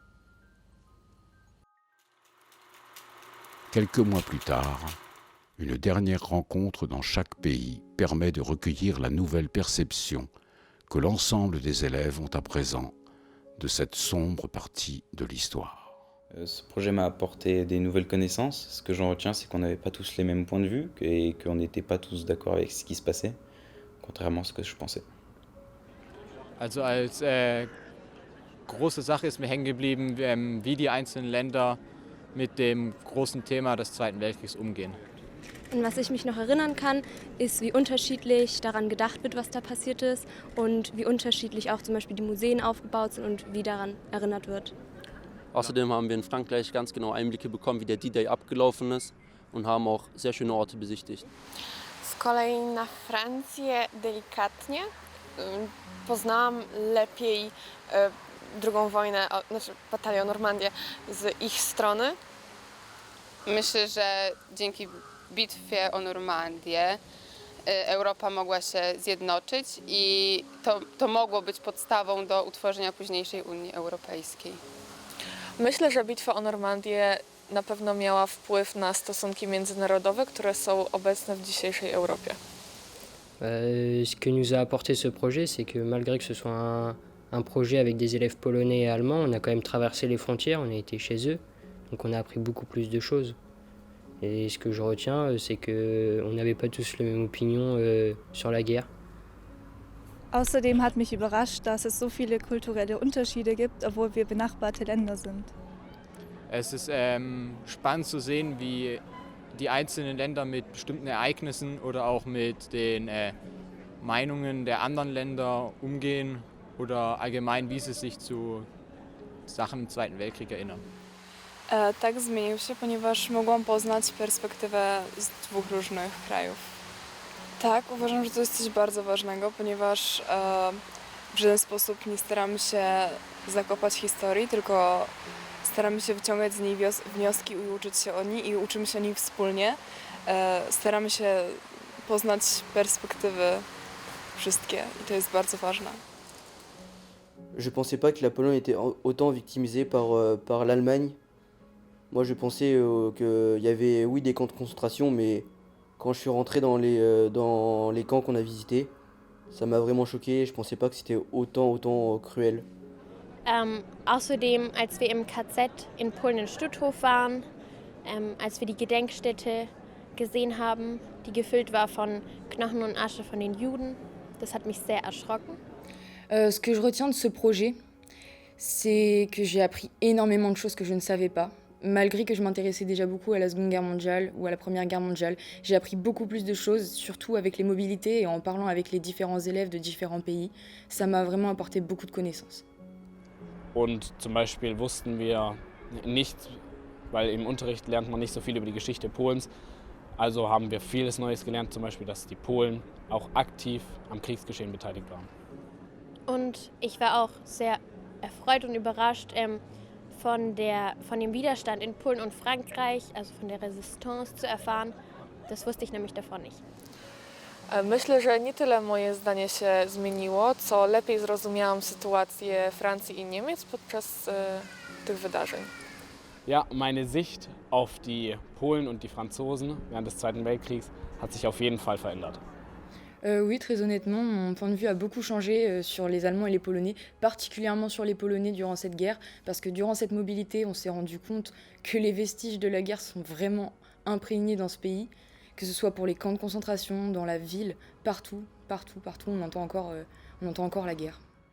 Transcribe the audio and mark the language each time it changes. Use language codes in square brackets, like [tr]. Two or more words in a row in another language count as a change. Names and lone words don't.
[fr] Quelques mois plus tard, une dernière rencontre dans chaque pays permet de recueillir la nouvelle perception que l'ensemble des élèves ont à présent de cette sombre partie de l'histoire. Ce projet m'a apporté des nouvelles connaissances. Ce que j'en retiens, c'est qu'on n'avait pas tous les mêmes points de vue et qu'on n'était pas tous d'accord avec ce qui se passait, contrairement à ce que je pensais. [de] Also als große Sache ist mir hängen geblieben, wie die einzelnen Länder mit dem großen Thema des Zweiten Weltkriegs umgehen. Und was ich mich noch erinnern kann, ist, wie unterschiedlich daran gedacht wird, was da passiert ist und wie unterschiedlich auch zum Beispiel die Museen aufgebaut sind und wie daran erinnert wird. Außerdem haben wir in Frankreich ganz genau Einblicke bekommen, wie der D-Day abgelaufen ist und haben auch sehr schöne Orte besichtigt. [pl] Z kolei na Francję delikatnie poznałam lepiej drugą wojnę, znaczy batalię Normandię z ich strony. Myślę, że dzięki bitwie o Normandię Europa mogła się zjednoczyć i to mogło być podstawą do utworzenia późniejszej Unii Europejskiej. Myślę, że bitwa o Normandię na pewno miała wpływ na stosunki międzynarodowe, które są obecne w dzisiejszej Europie. [fr] Ce que nous a apporté ce projet, c'est que malgré que ce soit un projet avec des élèves polonais et allemands, on a quand même traversé les frontières, on a été chez eux, donc on a appris beaucoup plus de choses. Et ce que je retiens, c'est qu'on n'avait pas tous la même opinion sur la guerre. [de] Außerdem hat mich überrascht, dass es so viele kulturelle Unterschiede gibt, obwohl wir benachbarte Länder sind. Es ist spannend zu sehen, wie die einzelnen Länder mit bestimmten Ereignissen oder auch mit den Meinungen der anderen Länder umgehen oder allgemein, wie sie sich zu Sachen im Zweiten Weltkrieg erinnern. [pl] Tak, zmienił się, ponieważ mogłam poznać perspektywę z dwóch różnych krajów. Tak, uważam, że to jest coś bardzo ważnego, ponieważ w żaden sposób nie staramy się zakopać historii, tylko staramy się wyciągać z niej wnioski i uczyć się o niej i uczymy się o niej wspólnie. Staramy się poznać perspektywy wszystkie i to jest bardzo ważne. [fr] Je pensais pas que la Pologne était autant victimisée par l'Allemagne. Moi je pensais qu'il y avait oui des camps de concentration, mais quand je suis rentré dans les camps qu'on a visités, ça m'a vraiment choqué. Je pensais pas que c'était autant cruel. [de] Außerdem, als wir im KZ in Polen in Stutthof waren, als wir die Gedenkstätte gesehen haben, die gefüllt war von Knochen und Asche von den Juden, das hat mich sehr erschrocken. [fr] Ce que je retiens de ce projet, c'est que j'ai appris énormément de choses que je ne savais pas. Malgré que je m'intéressais déjà beaucoup à la Seconde Guerre mondiale ou à la Première Guerre mondiale, j'ai appris beaucoup plus de choses, surtout avec les mobilités et en parlant avec les différents élèves de différents pays. Ça m'a vraiment apporté beaucoup de connaissances. [de] Und zum Beispiel wussten wir nicht, weil im Unterricht lernt man nicht so viel über die Geschichte Polens, also haben wir vieles Neues gelernt, zum Beispiel, dass die Polen auch aktiv am Kriegsgeschehen beteiligt waren. Und ich war auch sehr erfreut und überrascht von dem Widerstand in Polen und Frankreich, also von der Resistance zu erfahren. Das wusste ich nämlich davor nicht. [pl] Myślę, że nie tyle moje zdanie się zmieniło, co lepiej zrozumiałam sytuację Francji i Niemiec podczas tych wydarzeń. [de] Ja, meine Sicht auf die Polen und die Franzosen während des Zweiten Weltkriegs hat sich auf jeden Fall verändert. [fr] Oui, très honnêtement, mon point de vue a beaucoup changé sur les Allemands et les Polonais, particulièrement sur les Polonais durant cette guerre, parce que durant cette mobilité, on s'est rendu compte que les vestiges de la guerre sont vraiment imprégnés dans ce pays, que ce soit pour les camps de concentration, dans la ville, partout, on entend encore la guerre.